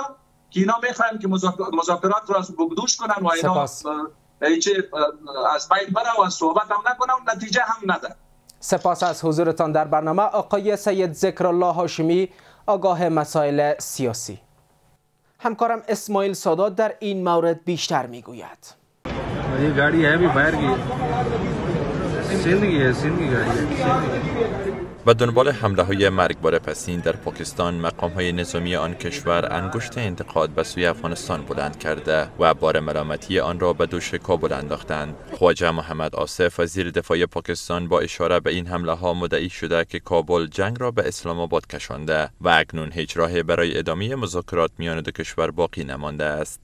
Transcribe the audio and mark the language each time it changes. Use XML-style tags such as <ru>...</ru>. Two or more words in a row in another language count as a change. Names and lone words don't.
<fa>که اینا میخواهند که مذاکرات را بگدوش کنند و اینا از بین بره و از صحبت هم نکنند و نتیجه هم نده. سپاس از حضورتان در برنامه آقای سید ذکرالله هاشمی، آگاه مسائل سیاسی. همکارم اسماعیل سادات در این مورد بیشتر میگوید.</fa> <hi>ये गाड़ी है अभी बाहर की सिंध की गाड़ी है।</hi> <fa>و دنبال حمله‌های مرگبار پسین در پاکستان، مقام‌های نظامی آن کشور انگشت انتقاد به سوی افغانستان بلند کرده و بار ملامتی آن را به دوش کابل انداختند. خواجه محمد آصف وزیر دفاع پاکستان با اشاره به این حمله‌ها مدعی شده که کابل جنگ را به اسلام آباد کشانده و اکنون هیچ راهی برای ادامه مذاکرات میان دو کشور باقی نمانده است.</fa>